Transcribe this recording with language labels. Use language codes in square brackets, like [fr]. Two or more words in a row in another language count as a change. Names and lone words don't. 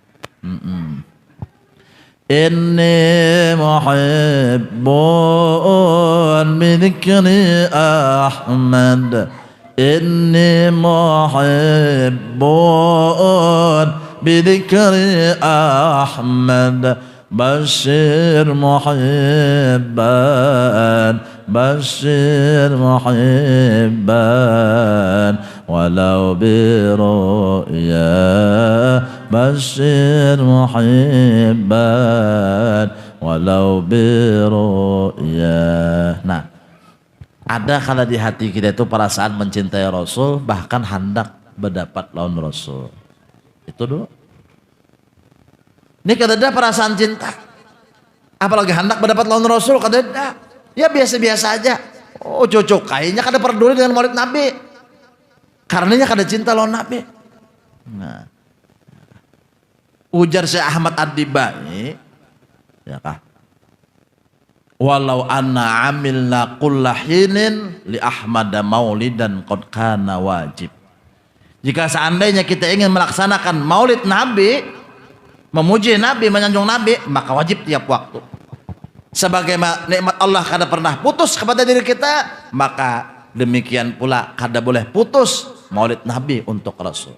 [ar] إني محب بذكر أحمد. إني محب بذكر أحمد. بشر محبا، بشر محبا، ولو برؤيا. بشر محبا، ولو برؤيا. [bjn] Nah, ada kala di hati kita itu perasaan mencintai Rasul, bahkan hendak berdapat lawan Rasul. [id] Itu dulu. [bjn] Ini kadada perasaan cinta, apalagi hendak mendapat lawan Rasul, kadada ya biasa-biasa aja. Oh cocok kayaknya kada peduli dengan maulid Nabi, karenanya kada cinta lawan Nabi. Nah, ujar Syekh Ahmad Ad-Dibai, ya kah? [ar] ولو أنا عملنا كل حين لأحمد مولدا قد كان واجب. [id] Jika seandainya kita ingin melaksanakan maulid Nabi, memuji Nabi, menyanjung Nabi, maka wajib tiap waktu. [bjn] Sebagaimana nikmat Allah kada pernah putus kepada diri kita, maka demikian pula kada boleh putus maulid Nabi untuk Rasul.